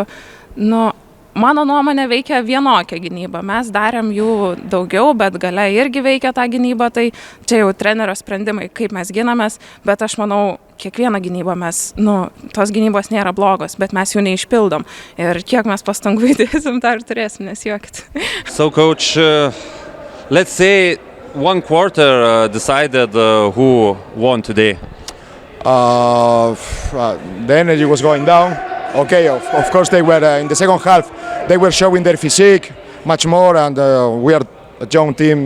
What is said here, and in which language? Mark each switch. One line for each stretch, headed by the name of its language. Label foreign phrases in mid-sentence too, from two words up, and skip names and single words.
Lithuanian: Mano nuomonė veikia vienokia gynyba. Mes darėm jų daugiau, bet gale irgi veikia tą gynybą, tai čia jau trenerio sprendimai, kaip mes ginamės, bet aš manau, kiekvieną gynybą mes, tos gynybos nėra blogos, bet mes jų neišpildom. Ir kiek mes pastangų įdėsim, tą ir turėsim, nesijuokit.
English: So, coach, let's say one quarter decided who won today. The energy was going down. Okay, of course they were in the second half. They were showing their physique much more, and we are a young team.